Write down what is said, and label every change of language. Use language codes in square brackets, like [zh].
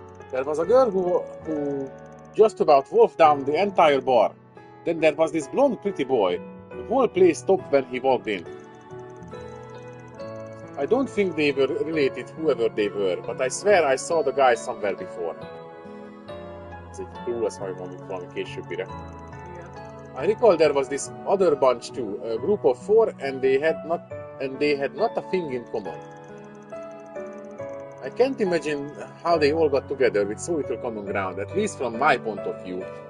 [en] There was a girl who just about wolfed down the entire bar. Then there was this blonde pretty boy. The whole place stopped when he walked in. I don't think they were related, whoever they were, but I swear I saw the guy somewhere before. [hu] Ez egy túl lesz majd valami későbbire. [en] I recall there was this other bunch too, a group of 4, and they had not a thing in common. I can't imagine how they all got together with so little common ground, at least from my point of view.